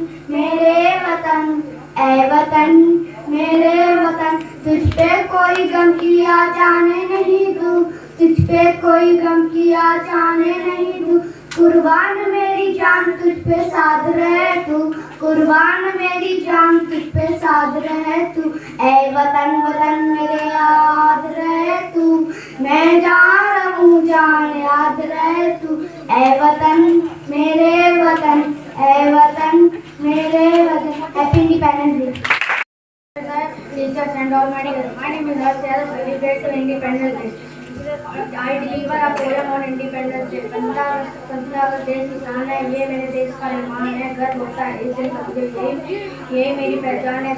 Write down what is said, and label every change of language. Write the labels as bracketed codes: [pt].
[hi] मेरे वतन ऐ वतन मेरे वतन तुझ पे कोई गम किया जाने नहीं दूँ तुझ पे कोई गम किया जाने नहीं दूँ कुर्बान मेरी जान तुझ पे साध रहे तू कुर्बान मेरी जान तुझ पे साध रहे तू ऐ वतन वतन मेरे याद रहे तू मैं जहाँ रहूँ जहाँ याद रहे तू ऐ वतन मेरे वतन ऐ वतन मेरे वतन [en] Happy Independence Day Teachers and all my name is Harshal. Celebrate to Independence Day. I deliver a poem on Independence Day. [hi] 15 अगस्त देश की शान है, ये मेरे देश का निर्माण है, गर्व होता है इस दिन का मुझे ये मेरी पहचान है।